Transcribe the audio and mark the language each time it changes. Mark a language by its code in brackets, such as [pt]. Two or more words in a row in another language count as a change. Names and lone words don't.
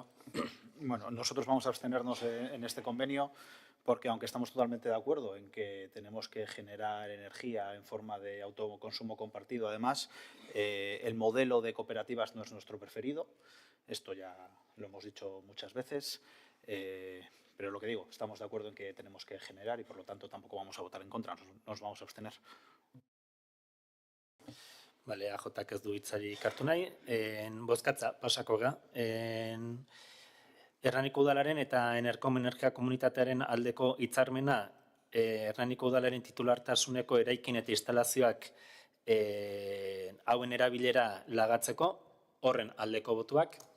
[es] Bueno, nosotros vamos a abstenernos en este convenio porque aunque estamos totalmente de acuerdo en que tenemos que generar energía en forma de autoconsumo compartido, además, el modelo de cooperativas no es nuestro preferido. Esto ya lo hemos dicho muchas veces. Pero lo que digo, estamos de acuerdo en que tenemos que generar y por lo tanto tampoco vamos a votar en contra, nos vamos a abstener. [eu] Bale, AJak ez du hitzarik hartu nahi, bozkatza pasako ga. Hernaniko udalaren eta Enerkom energia komunitatearen aldeko hitzarmena Hernaniko udalaren titulartasuneko eraikin eta instalazioak hauen erabilera lagatzeko, horren aldeko botuak.